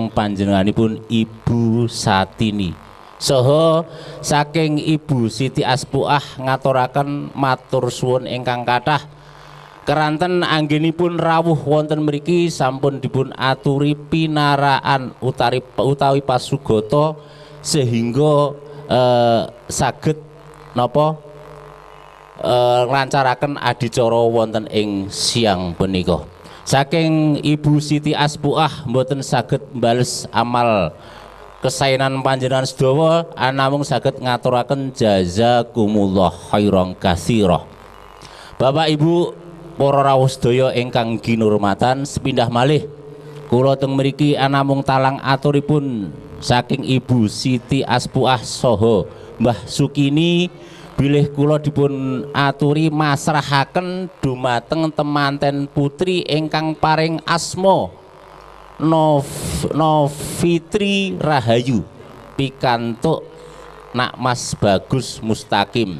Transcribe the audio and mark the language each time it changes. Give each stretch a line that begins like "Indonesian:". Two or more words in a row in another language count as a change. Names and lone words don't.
Javanese: panjenenganipun Ibu Satini, saha saking Ibu Siti Aspuah ngaturaken matur suwun ingkang kathah keranten anggenipun rawuh wonten mriki sampun dipun aturi pinaraan utawi pasugata sehingga saged napa nglancaraken adicara wonten ing siang punika. Saking Ibu Siti Aspuah mboten saged mbales amal kesaenan panjenengan sedawa, anamung saged ngaturaken
Arabic: جزاكم الله خيرا كثيرا.
Javanese: Bapak Ibu para rawuh sedaya ingkang kinurmatan, sepindah malih kula teng mriki anamung talang aturipun saking Ibu Siti Aspuah saha Mbah Sukini, bilih kula dipun aturi masrahaken dumateng temanten putri ingkang paring asma Novitri Rahayu pikantuk Nakmas Bagus Mustaqim.